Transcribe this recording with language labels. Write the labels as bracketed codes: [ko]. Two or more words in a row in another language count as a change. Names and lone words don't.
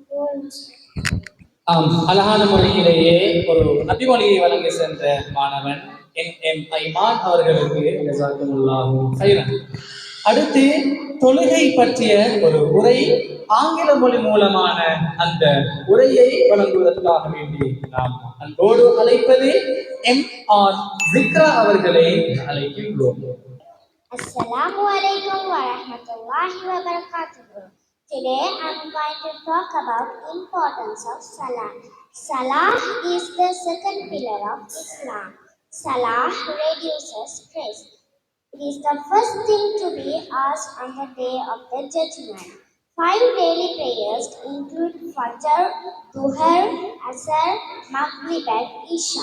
[ta] அழகான முறையிலேயே ஒரு நபிமொழியை வழங்கி சென்ற மாணவன் எம் ஐமான் அவர்களுக்கு [ar] جزاكم الله خيرا. [ta] அடுத்து தொழுகை பற்றிய ஒரு உரை ஆங்கில மொழி மூலமான அந்த உரையை வழங்குவதற்காக வேண்டி நாம் அன்போடு அழைப்பது M.R. ஜிக்ரா அவர்களை அழைக்கின்றோம். [ar] السلام عليكم ورحمة الله وبركاته. [en] Today I'm going to talk about importance of Salah. Salah is the second pillar of Islam. Salah reduces stress. It is the first thing to be asked on the day of the judgment. 5 daily prayers include Fajr, Dhuhr, Asr, Maghrib and Isha.